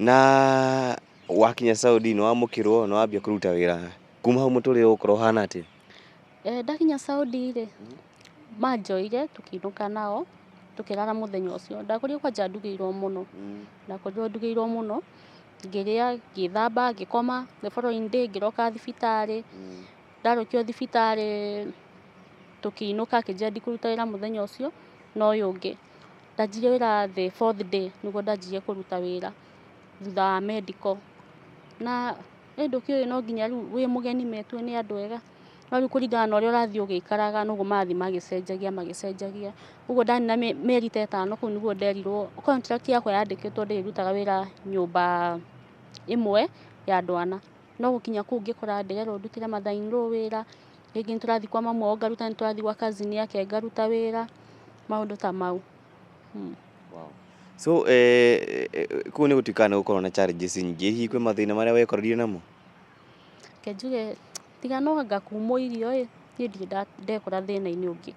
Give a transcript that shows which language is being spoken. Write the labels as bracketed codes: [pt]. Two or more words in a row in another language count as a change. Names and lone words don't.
[ki] Na wakinya Saudi nĩ wamũkĩrwo, nĩ wambia kũruta wĩra. Kuma hau mũtũrĩre ũgũkorwo ũhana atĩa? Ndakinya Saudi rĩ manjoire tũkĩinũka nao tũkĩrara mũthenya ũcio. Ndakorire kwanja ndugĩirwo mũno, ndakorirwo ndugĩirwo mũno, ngĩrĩa, ngĩthamba, ngĩkoma. [en] The following day [ki] ngĩroka thibitarĩ. Ndarũkio thibitarĩ tũkĩinũka, akĩnjĩra ndikũruta wĩra mũthenya ũcio na ũyũ ũngĩ. Ndanjirie wĩra [en] the 4th day [ki] nĩguo ndanjirie kũruta wĩra thutha wa medical. Na ndũkĩũĩ no nginya rĩu wĩ mũgeni metue nĩ andũ ega, no rĩu kũringana na ũrĩa ũrathiĩ ũgĩikaraga noguo marathiĩ magĩcenjagia. Ũguo ndanina mĩeri ta 5 kũu nĩguo nderirwo contract yakwa yandĩkĩtwo ndĩrĩrutaga wĩra nyũmba ĩmwe ya andũ ana. No gũkinya kũu ngĩkora ndĩrerwo ndutĩre mother-in-law wĩra, rĩngĩ nĩtũrathiĩ kwa mamu wao ngaruta, nĩtũrathiĩ gwa cousin yake ngaruta wĩra, maũndũ ta mau. So kũu nĩ gũtuĩkaga nĩ gũkorwo na challenges nyingĩ, hihi kwĩ mathĩna marĩa wekorire namo? Njuge tiga no anga kumwo irio niĩ ndirĩ ndekora thĩna-inĩ ũngĩ.